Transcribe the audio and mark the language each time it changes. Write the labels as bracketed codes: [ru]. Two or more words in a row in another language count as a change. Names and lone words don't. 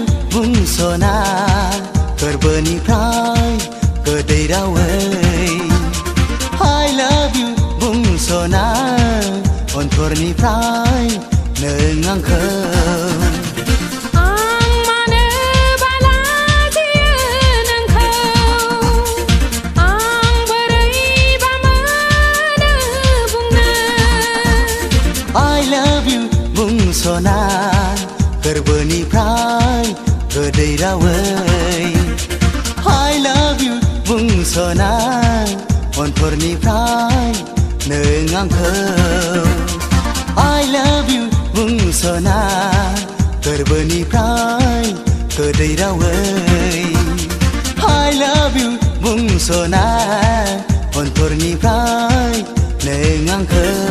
[brx] बुंसना गोरबोनिफ्राय गोदै रावै [en] I love you [brx] बुंसना अनथरनिफ्राय नों आंखौ [en] I love you [brx] बुंसना गोरबोनिफ्राय गोदै रावै [en] I love you [brx] बुंसना अनथरनिफ्राय नों आंखौ [en] I love you [brx] बुंसना गोरबोनिफ्राय गोदै रावै [en] I love you [brx] बुंसना अनथरनिफ्राय नों आंखौ